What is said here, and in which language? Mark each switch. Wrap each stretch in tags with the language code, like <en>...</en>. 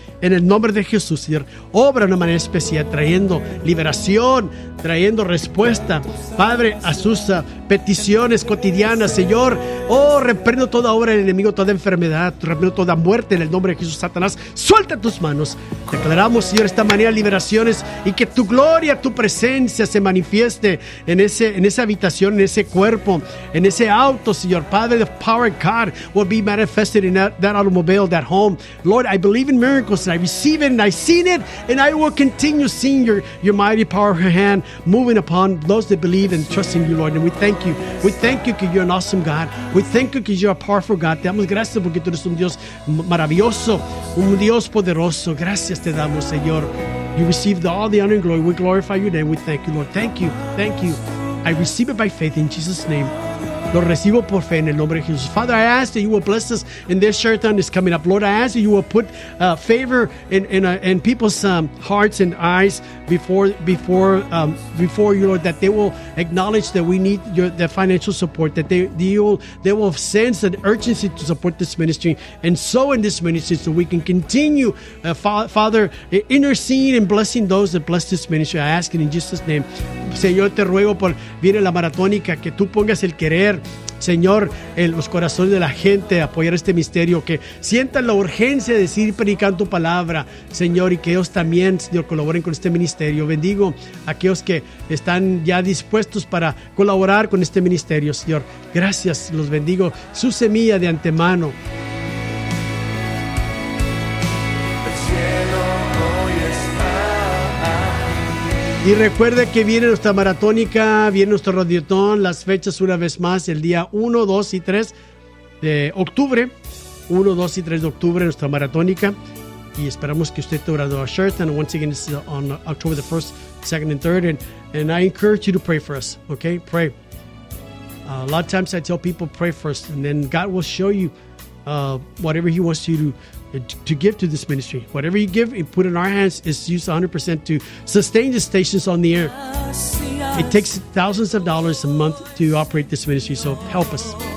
<es>En el nombre de Jesús, Señor, obra de una manera especial, trayendo liberación, trayendo respuesta, Padre, a sus peticiones cotidianas, Señor. Oh, reprendo toda obra del enemigo, toda enfermedad, reprendo toda muerte en el nombre de Jesús. Satanás, suelta tus manos. Declaramos, Señor, esta manera liberaciones y que tu gloria, tu presencia se manifieste en ese, en esa habitación, en ese cuerpo, en ese auto, Señor.</es> <en>Padre, the power of God will be manifested in that automobile, that home. Lord, I believe in miracles. And I receive it and I've seen it, and I will continue seeing your mighty power of your hand moving upon those that believe and trust in you, Lord. And we thank you. We thank you because you're an awesome God. We thank you because you're a powerful God.</en> <es>Te damos gracias porque tú eres un Dios maravilloso, un Dios poderoso. Gracias te damos, Señor.</es> <en>You receive all the honor and glory. We glorify your name. We thank you, Lord. Thank you. Thank you. I receive it by faith in Jesus' name.</en> <es>Lo recibo por fe en el nombre de Jesús.</es> <en>Father, I ask that you will bless us in this short time that's coming up. Lord, I ask that you will put favor in people's hearts and eyes before you, Lord, that they will acknowledge that we need the financial support, that they will sense an urgency to support this ministry and sow in this ministry so we can continue, Father, interceding and blessing those that bless this ministry. I ask it in Jesus' name.</en> <es>Señor, te ruego por viene la maratónica, que tú pongas el querer, Señor, en los corazones de la gente, apoyar este misterio, que sientan la urgencia de seguir predicando tu palabra, Señor, y que ellos también, Señor, colaboren con este ministerio. Bendigo a aquellos que están ya dispuestos para colaborar con este ministerio, Señor. Gracias, los bendigo. Su semilla de antemano. Y recuerde que viene nuestra maratónica, viene nuestro radiotón, las fechas una vez más, el día 1, 2 y 3 de octubre, 1, 2 y 3 de octubre, nuestra maratónica, y esperamos que usted te graduó</es> <en>a shirt, and once again, it's on October the 1st, 2nd and 3rd, and I encourage you to pray for us, okay, pray. A lot of times I tell people, pray first, and then God will show you whatever he wants you to give to this ministry. Whatever you give and put in our hands is used 100% to sustain the stations on the air. It takes thousands of dollars a month to operate this ministry, so help us.</en>